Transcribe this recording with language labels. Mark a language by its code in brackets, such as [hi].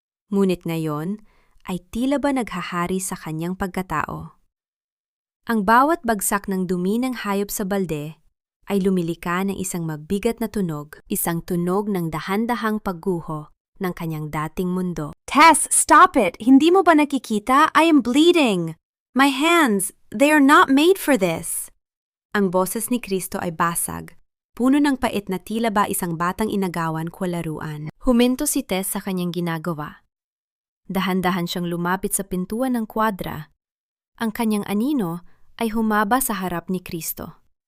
[tl] Ngunit ngayon ay tila ba naghahari sa kanyang pagkatao. Ang bawat bagsak ng dumi ng hayop sa balde ay lumilika ng isang mabigat na tunog, isang tunog ng dahan-dahang pagguho ng kanyang dating mundo. [en] Tess, stop it! [tl] Hindi mo ba nakikita? [en] I am bleeding! My hands, they are not made for this! [tl] Ang boses ni Kristo ay basag, puno ng pait na tila ba isang batang inagawan ko laruan. Huminto si Tess sa kanyang ginagawa. Dahan-dahan siyang lumapit sa pintuan ng kwadra. Ang kanyang anino ay humaba sa harap ni Kristo.